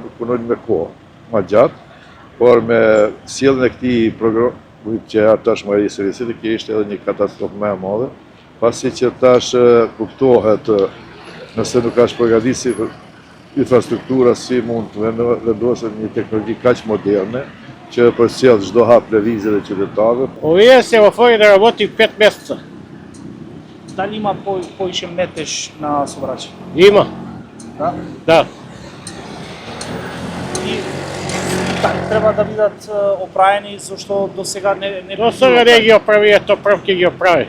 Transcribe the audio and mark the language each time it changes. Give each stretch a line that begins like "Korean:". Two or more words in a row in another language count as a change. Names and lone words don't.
Albanian: nuk punojnë me kohë ma gjatë, por me sjelljen e këtij programi që tashmë ai servisi që ishte edhe një katastrofë më e madhe, pasi që tash kuptohet nëse nuk ka përgatitur infrastruktura si mund të vendosë një teknologji kaq moderne që përcjell çdo hap lëvizje dhe qytetarëve.
Macedonian: Овие семафори да работи 5 месеца. Дали има повече метеж на събрачи? Има. Да? Да. И треба да бидат оправени, зашто до сега не До сега не ги оправи, ето прв ќе ги оправи.